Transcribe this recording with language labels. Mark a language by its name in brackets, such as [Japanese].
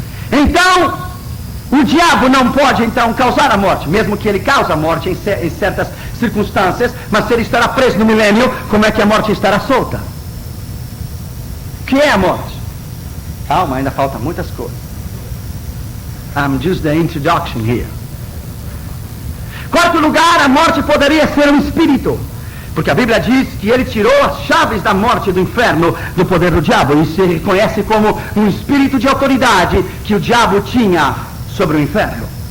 [Portuguese] Então, o diabo não pode então causar a morte, mesmo que ele cause a morte em certas circunstâncias, mas se ele estará preso no milênio, como é que a morte estará solta? O que é a morte? Calma, ainda faltam muitas coisas. [English] I'm just the introduction here. [Portuguese] Quarto lugar, a morte poderia ser um espírito, porque a Bíblia diz que ele tirou as chaves da morte e do inferno do poder do diabo, e se reconhece como um espírito de autoridade que o diabo tinha sobre o inferno.